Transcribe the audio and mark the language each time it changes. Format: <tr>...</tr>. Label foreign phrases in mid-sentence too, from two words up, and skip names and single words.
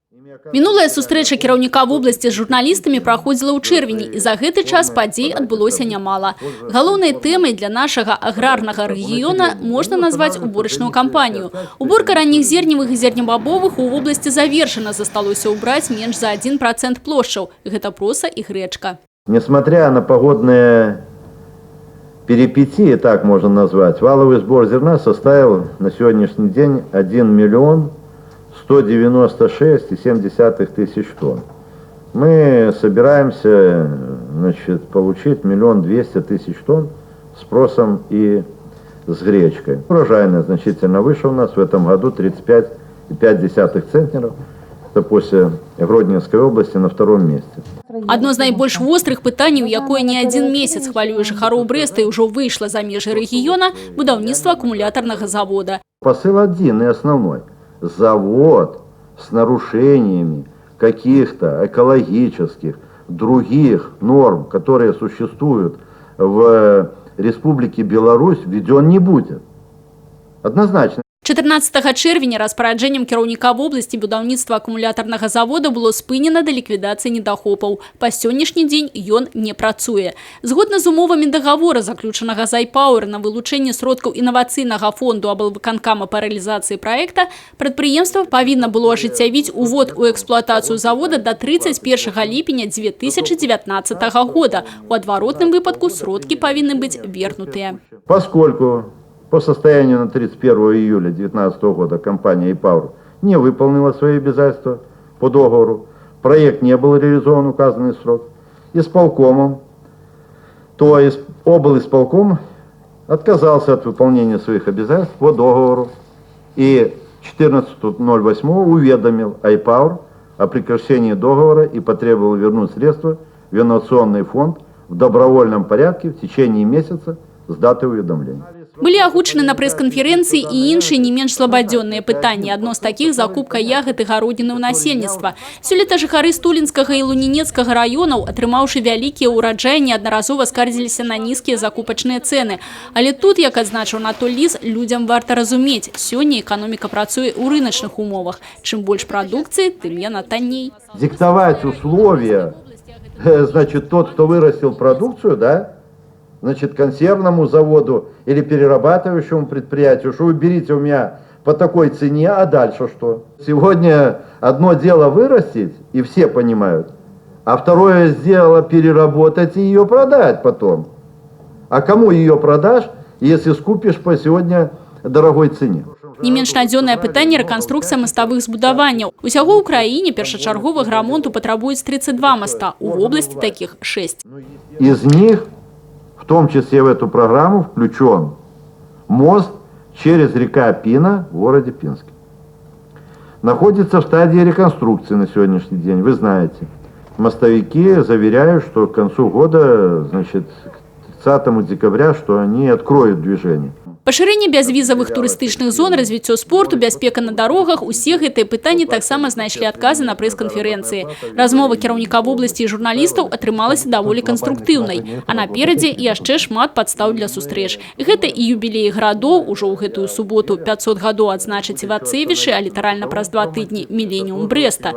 <be>Мінулая сустрэча кіраўніка вобласці з журналістамі праходзіла ў чэрвені, і за гэты час падзей адбылося нямала. Галоўнай тэмай для нашага аграрнага рэгіёна можна назваць уборачную кампанію. Уборка ранніх зерневых і зернебабовых у вобласці завершана, засталося ўбраць менш за 1% плошчаў. Гэта проса і грэчка.</be> <ru>Несмотря на погодные перипетии, так можно назвать, валовый сбор зерна составил на сегодняшний день 1 миллион 196,7 тысяч тонн. Мы собираемся, значит, получить 1 200 000 тонн спросом и с гречкой. Урожайность значительно выше у нас в этом году 35,5 центнеров. Это после Гродненской области на втором месте.</ru> <be>Одно з найбольш вострых пытанняў, якое</be> <ru>не один</ru> <be>месяц хвалюе жыхароў Брэста і ўжо выйшла за межы рэгіёна – будаўніцтва</be> <ru>аккумуляторного завода. Посыл один и основной. Завод с нарушениями каких-то экологических, других норм, которые существуют в Республике Беларусь, введен не будет. Однозначно.</ru> <be>14 чэрвеня распараджэннем кіраўніка вобласці будаўніцтва акумуляторного завода было спынена да ліквідацыі недахопаў. Па сённяшні дзень ён не працуе. Згодна з умовамі дагавора, заключанага з iPower на вылучэнне сродкаў інавацыйнага фонду аблвыканкама па рэалізацыі праекта, прадпрыемства павінна было ажыццявіць увод у эксплуатацыю завода до 31 ліпеня 2019 года. У адваротным выпадку сродкі павінны быць вернутыя.</be> <ru>Поскольку по состоянию на 31 июля 2019 года компания iPower не выполнила свои обязательства по договору, проект не был реализован в указанный срок, исполкомом, то облисполком отказался от выполнения своих обязательств по договору и 14.08 уведомил iPower о прекращении договора и потребовал вернуть средства в инновационный фонд в добровольном порядке в течение месяца с даты уведомления.</ru> <be>Былі агучаны на прэс-канферэнцыі і іншыя не менш слабадзённыя пытанні. Адно з такіх – закупка ягад і гародніны ў насельніцтва. Сёлета жыхары Стулінскага і Лунінецкага раёнаў, атрымаўшы вялікія ўраджаі, неаднаразова скардзіліся на нізкія закупачныя цэны. Але тут, як адзначыў Анатоль Ліс, людзям варта разумець, сёння эканоміка працуе ў рыначных умовах. Чым больш прадукцыі, тым яна танней.</be> <ru>Диктовать условия, значит, тот, кто вырастил продукцию, да, значит, консервному заводу или перерабатывающему предприятию, что вы берите у меня по такой цене, а дальше что? Сегодня одно дело вырастить, и все понимают, а второе дело переработать и ее продать потом. А кому ее продашь, если скупишь по сегодня дорогой цене?</ru> <be>Не менш надзённае пытанне – рэканструкцыя маставых збудаванняў. Усяго ў краіне першачарговага рамонту патрабуюць 32 моста, у вобласці такіх 6.</be> <ru>Из них в том числе в эту программу включен мост через река Пина в городе Пинске. Находится в стадии реконструкции на сегодняшний день, вы знаете. Мостовики заверяют, что к концу года, значит, к 30 декабря, что они откроют движение.</ru> <be>Пашырэнне бязвізавых турыстычных зон, развіццё спорту, бяспека на дарогах – усе гэтыя пытанні таксама знайшлі адказы на прэс-канферэнцыі. Размова кіраўніка вобласці і журналістаў атрымалася даволі канструктыўнай. А наперадзе яшчэ шмат падстаў для сустрэч. Гэта і юбілеі гарадоў, ужо ў гэтую суботу 500 гадоў адзначаць Івацевічы, а літаральна праз 2 тыдні міленіум Брэста.</be>